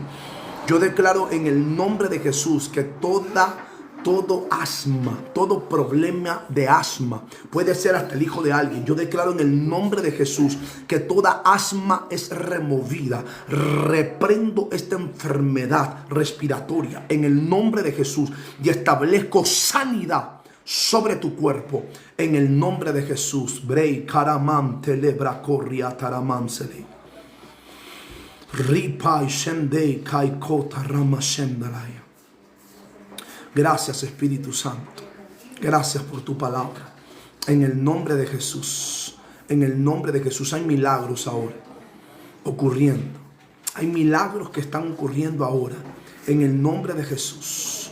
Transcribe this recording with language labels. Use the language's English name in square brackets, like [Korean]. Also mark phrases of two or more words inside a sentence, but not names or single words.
[Spanish] Yo declaro en el nombre de Jesús que todo asma, todo problema de asma, puede ser hasta el hijo de alguien. Yo declaro en el nombre de Jesús que toda asma es removida. Reprendo esta enfermedad respiratoria en el nombre de Jesús y establezco sanidad sobre tu cuerpo en el nombre de Jesús. Brei karamam telebra corria taramamsele. Ripai shendei kaikota ramashendalaya. Gracias, Espíritu Santo. Gracias por tu palabra. En el nombre de Jesús. En el nombre de Jesús hay milagros ahora ocurriendo. Hay milagros que están ocurriendo ahora. En el nombre de Jesús.